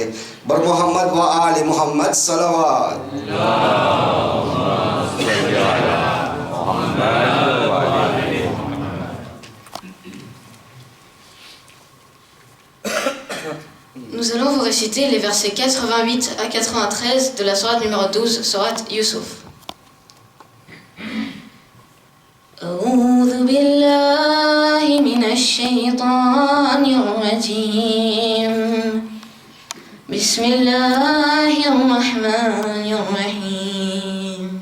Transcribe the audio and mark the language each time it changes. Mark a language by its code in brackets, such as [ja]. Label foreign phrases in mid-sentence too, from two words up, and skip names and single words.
[ur] بر محمد و آل محمد صلوات. [fr] Nous allons vous réciter les versets 88 à 93 de la sourate numéro 12, sourate Yusuf. [ar] أعوذ بالله من الشيطان الرجيم. بسم الله الرحمن الرحيم.